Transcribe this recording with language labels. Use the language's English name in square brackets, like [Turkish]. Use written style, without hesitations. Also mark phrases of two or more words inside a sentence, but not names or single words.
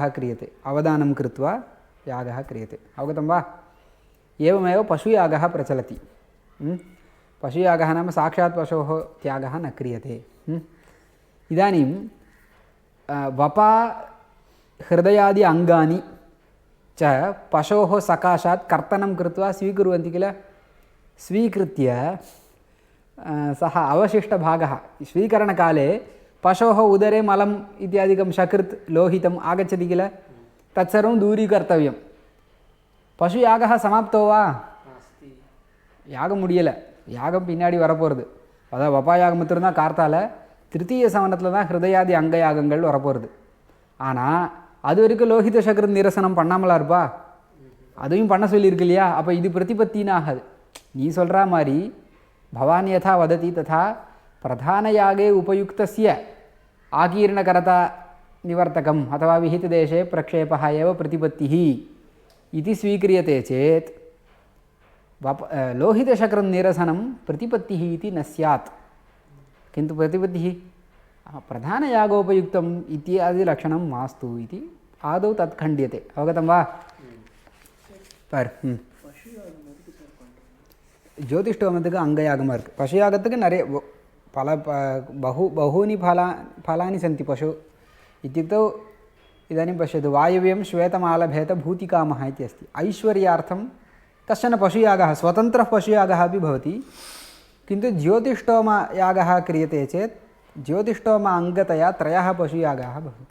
[Sanskrit] क्रियते अवदानं कृत्वा यागः क्रियते अवगतं वा एवमेव पशुयागः प्रचलति पशुयागः नाम साक्षात् पशोः त्यागः न क्रियते इदानीं वपा हृदयादि अङ्गानि च पशोः सकाशात् कर्तनं कृत्वा स्वीकुर्वन्ति किल स्वीकृत्य सः अवशिष्टभागः स्वीकरणकाले पशोः उदरे मलम् इत्यादिकं शकृत् लोहितम् आगच्छति किल तत्सर्वं दूरीकर्तव्यं पशुयागः समाप्तो वा [Tamil] யாகம் முடியலை யாகம் பின்னாடி வரப்போகிறது அதாவது வப்பா யாகம் மட்டும்தான் கார்த்தால திருத்தீய சவனத்தில் தான் ஹிருதயாதி அங்க யாகங்கள் வரப்போகிறது ஆனால் அது வரைக்கும் லோஹித சக்ர நிரசனம் பண்ணாமலா இருப்பா அதையும் பண்ண சொல்லியிருக்கு இல்லையா அப்போ இது பிரதிபத்தின்னு ஆகாது நீ சொல்கிற மாதிரி [Sanskrit] भवान् यथा वदति तथा प्रधानयागे उपयुक्तस्य आकीर्णकरता निवर्तकम् अथवा विहितदेशे प्रक्षेपः एव प्रतिपत्तिः इति स्वीक्रियते चेत् लोहितशक्रनिरसनं प्रतिपत्तिः इति न स्यात् किन्तु प्रतिपत्तिः प्रधानयागोपयुक्तम् इत्यादि लक्षणं मास्तु इति आदौ तत् खण्ड्यते अवगतं वा [Tamil] ஜோதிஷ்டோமத்துக்கு அங்கயாகமாக இருக்குது. பசுயாகத்துக்கு நிறைய [Sanskrit] बहूनि फलानि सन्ति पशु इत्युक्तौ इदानीं पश्यतु वायव्यं श्वेतमालभेत भूतिकामः इति अस्ति. ऐश्वर्यार्थं कश्चन पशुयागः स्वतन्त्रः पशुयागः अपि भवति. किन्तु ज्योतिष्टोमयागः क्रियते चेत् ज्योतिष्टोम अङ्गतया 3 पशुयागाः भवन्ति.